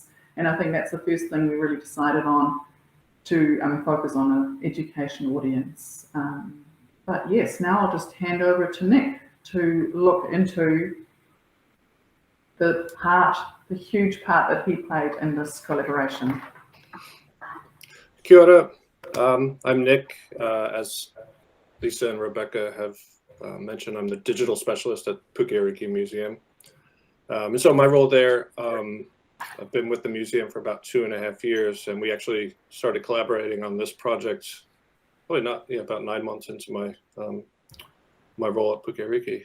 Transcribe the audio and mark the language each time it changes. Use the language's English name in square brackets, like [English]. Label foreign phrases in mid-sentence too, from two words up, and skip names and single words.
[English] And I think that's the first thing we really decided on, to focus on an education audience, But yes, now I'll just hand over to Nick to look into the huge part that he played in this collaboration. [Māori] Kia ora. [English] I'm Nick. As Lisa and Rebecca have mentioned, I'm the digital specialist at Puke Ariki Museum. And so my role there, I've been with the museum for about 2.5 years, and we actually started collaborating on this project probably about 9 months into my my role at Puke Ariki.